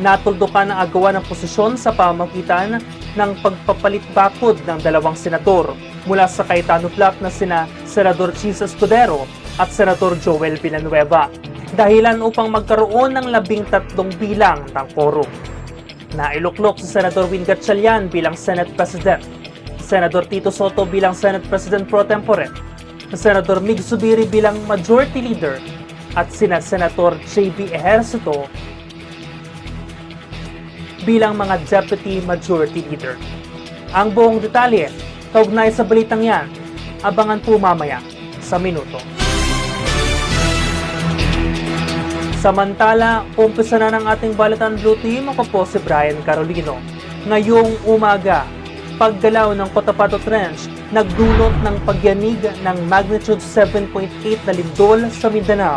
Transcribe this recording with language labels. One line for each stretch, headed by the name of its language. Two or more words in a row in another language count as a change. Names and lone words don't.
Filipino: Natuldukan ang agawan ng posisyon sa pamamagitan ng pagpapalit bakod ng dalawang senador mula sa Cayetano Block na sina Senador Chis Escudero at Senador Joel Villanueva, dahilan upang magkaroon ng 13 bilang ng quorum. Nailuklok si Senador Win Gatchalian bilang Senate President, Senador Tito Soto bilang Senate President Pro Tempore, Senador Mig Zubiri bilang Majority Leader at sina Senator J.B. Ejercito bilang mga Deputy Majority Leader. Ang buong detalye, kaugnay sa balitang yan, abangan po mamaya sa minuto. Samantala, umpisa na ng ating Balatan Blue Team. Ako po si Brian Carolino. Ngayong umaga, paggalaw ng Cotabato Trench nagdulot ng pagyanig ng magnitude 7.8 na lindol sa Mindanao.